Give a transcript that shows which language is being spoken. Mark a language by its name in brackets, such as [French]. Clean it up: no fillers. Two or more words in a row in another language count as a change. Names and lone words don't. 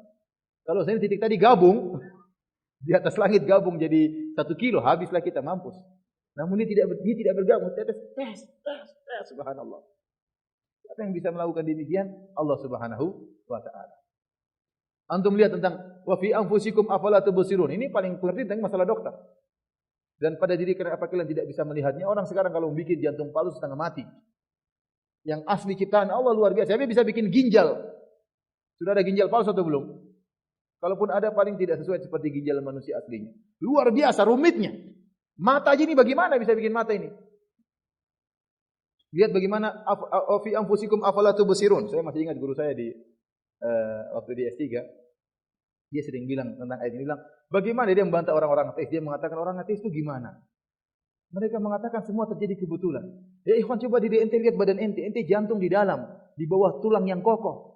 [Indonesian] Kalau saya titik tadi gabung, di atas langit gabung jadi 1 kilo, habislah kita, mampus. Namun dia tidak bergabung, tes, subhanallah. Siapa yang bisa melakukan demikian? Allah [Arabic] سبحانه وتعالى. [Indonesian] Antum lihat tentang [Arabic] وفي أنفسكم أفلا تبصرون. [Indonesian] Ini paling penting tentang masalah dokter. Dan pada diri kalian apa kalian tidak bisa melihatnya? Orang sekarang kalau membuat jantung palsu setengah mati. Yang asli ciptaan Allah luar biasa. Dia bisa bikin ginjal. Sudah ada ginjal palsu atau belum? Kalaupun ada paling tidak sesuai seperti ginjal manusia aslinya. Luar biasa rumitnya. Mata aja ini bagaimana bisa bikin mata ini? Lihat bagaimana [Arabic] في أنفسكم أفلا تبصرون. [Indonesian] Saya masih ingat guru saya di waktu di S3. Dia sering bilang tentang ayat ini, bilang, bagaimana dia membantah orang-orang ateis? Dia mengatakan orang ateis itu gimana? Mereka mengatakan semua terjadi kebetulan. [Arabic] يا إخوان, [Indonesian] coba diri ente lihat badan ente. Ente jantung di dalam, di bawah tulang yang kokoh.